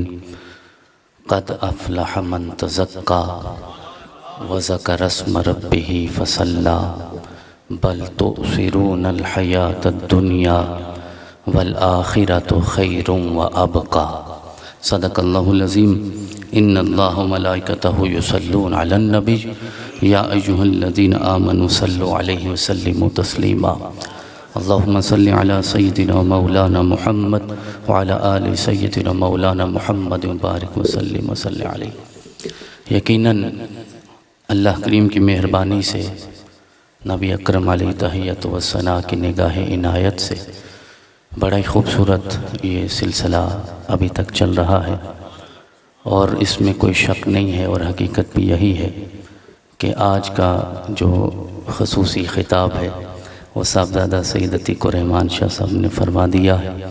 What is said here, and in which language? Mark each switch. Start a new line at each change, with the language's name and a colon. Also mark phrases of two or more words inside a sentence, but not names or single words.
Arabic: قد أفلح من تزكى و ذكر اسم ربه فصلى بل تؤثرون الحياة الدنيا و الآخرة خير و أبقى. صدق الله العظيم۔ إن الله و ملائكته يصلون على النبي يا أيها الذين آمنوا صلوا عليه و سلموا تسليما. اللهم صل على سيدنا و مولانا محمد و على آل سيدنا مولانا محمد و بارك و سلم و صل عليه.
Urdu: یقیناً اللہ کریم کی مہربانی سے نبی اکرم علیہ تحیت و ثنا کی نگاہ عنایت سے بڑا ہی خوبصورت یہ سلسلہ ابھی تک چل رہا ہے اور اس میں کوئی شک نہیں ہے اور حقیقت بھی یہی ہے کہ آج کا جو خصوصی خطاب ہے وہ صاحبزادہ سید عتیق الرحمان شاہ صاحب نے فرما دیا ہے.